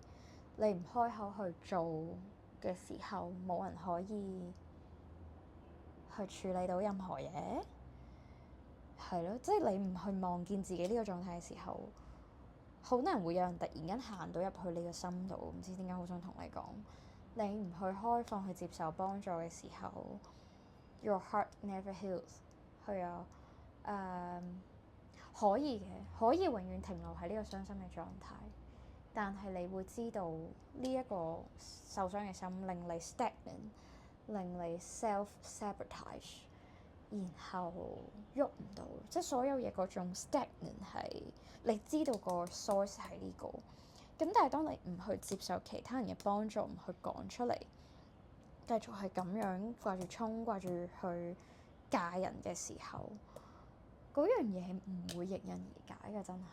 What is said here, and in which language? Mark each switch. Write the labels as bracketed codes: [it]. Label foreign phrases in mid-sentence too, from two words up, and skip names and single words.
[yue] 你唔開口去做嘅時候，冇人可以去處理到任何嘢，係咯，即係你唔去望見自己呢個狀態嘅時候，好難會有人突然間行到入去你個心度，唔知點解好想同你講，你唔去開放去接受幫助嘅時候 ， [en] your heart never heals。 [yue] 係啊，可以嘅，可以永遠停留喺呢個傷心嘅狀態。但係你會知道呢一個受傷嘅心令你 stagnant， 令你 self-sabotage，然後喐唔到，即係所有嘢嗰種 stagnant 係你知道個 source 係呢個。咁但係當你唔去接受其他人嘅幫助，唔去講出嚟，繼續係咁樣掛住衝，掛住去嫁人嘅時候，嗰樣嘢唔會迎刃而解嘅，真係。